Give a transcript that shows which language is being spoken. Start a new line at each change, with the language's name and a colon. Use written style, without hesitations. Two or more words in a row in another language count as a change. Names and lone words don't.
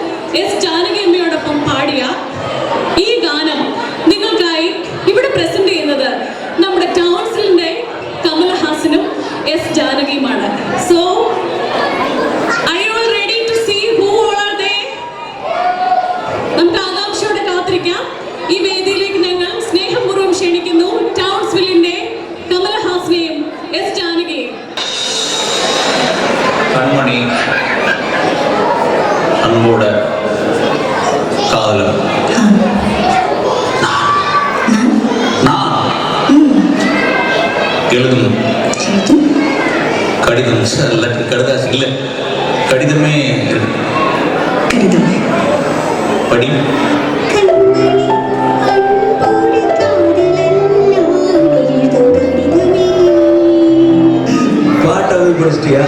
Malayalam: എസ് ജാനകിയമ്മയോടൊപ്പം പാടിയ ഈ ഗാനം നിങ്ങൾക്കായി ഇവിടെ പ്രസന്റ് ചെയ്യുന്നത് നമ്മുടെ ടൗൺസിലിന്റെ കമൽഹാസനും എസ് ജാനകിയുമാണ്.
English: സോ are you all ready to see who all are there?
Malayalam: നമുക്ക് ആകാംക്ഷയോടെ കാത്തിരിക്കാം. ഈ വേദിയിലേക്ക് ഞങ്ങൾ സ്നേഹപൂർവ്വം ക്ഷണിക്കുന്നു ടൗൺസ്വില്ലിന്റെ കമൽഹാസനെയും എസ് ജാനകിയെയും.
Tamil: கண்மணி அன்போட காதலன் நான் எழுதும் கடிதம் லெட்டர் கடிதாசி இல்லை கடிதமே படி பாட்டாவே படிச்சிட்டியா?